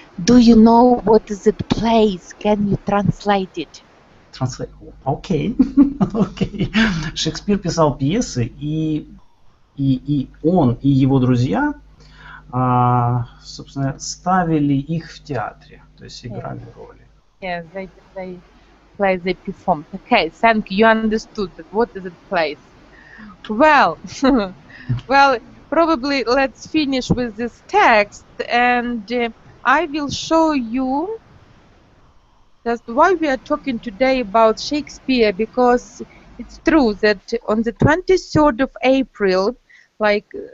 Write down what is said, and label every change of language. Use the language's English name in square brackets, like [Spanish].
[English] Do you know what is it plays? Can you translate it? Окей. Окей. [Russian] Шекспир писал пьесы, и он, и его друзья, собственно, ставили их в театре, то есть играли роли. [English] Yes, they play, they perform. Okay, thank you. You understood that. What is it plays? Well, well, probably let's finish with this text, and I will show you just why we are talking today about Shakespeare, because it's true that on the 23rd of April, like